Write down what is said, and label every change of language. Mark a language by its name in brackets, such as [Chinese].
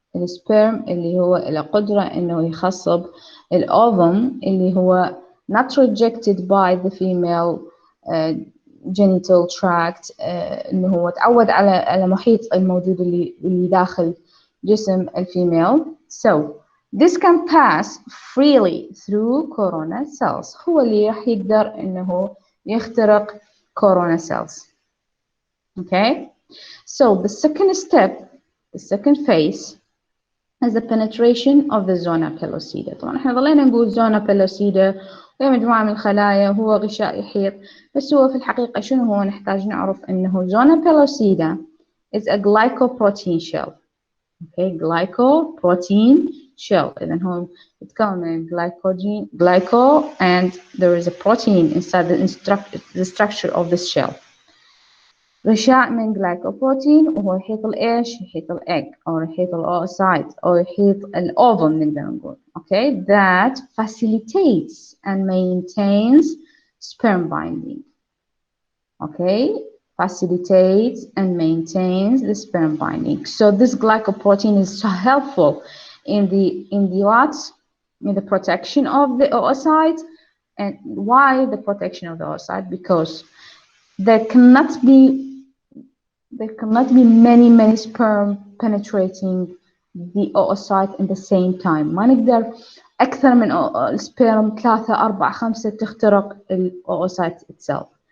[Arabic] السبرم اللي هو له قدرة إنه يخصب الأوفم اللي هو [English] not rejected by the female genital tract، [Arabic] إنه هو تعود على محيط الموجود اللي داخل جسم الفيميل. [English] So this can pass freely through corona cells. [Arabic] هو اللي راح يقدر إنه يخترق corona cells. [English] Okay, so the second step, the second phase is the penetration of the zona pellucida. [Arabic] طبعا احنا ظلينا نقول zona pellucida وهي مجموعة من الخلايا وهو غشاء يحيط، بس هو في الحقيقة شنو هو؟ نحتاج نعرف انه [English] zona pellucida is a glycoprotein shell. Okay, glycoprotein shell. [Arabic] إذن هو يتكون من [English] glyco and there is a protein inside the structure of this shell. [Arabic] غشاء من جلايكوبروتين وهو يحيط الإيش؟ يحيط الإيج أو يحيط الأوسايت أو يحيط الأوفم نقدر نقول. [English] Okay, that facilitates and maintains sperm binding. Okay, facilitates and maintains the sperm binding. So this glycoprotein is so helpful in the what? In the protection of the oocyte. And why the protection of the oocyte? Because there cannot be many sperm penetrating the oocyte in the same time. [Arabic] ما نقدر أكثر من السبيرم 3 4 5 تخترق الأوسايت itself.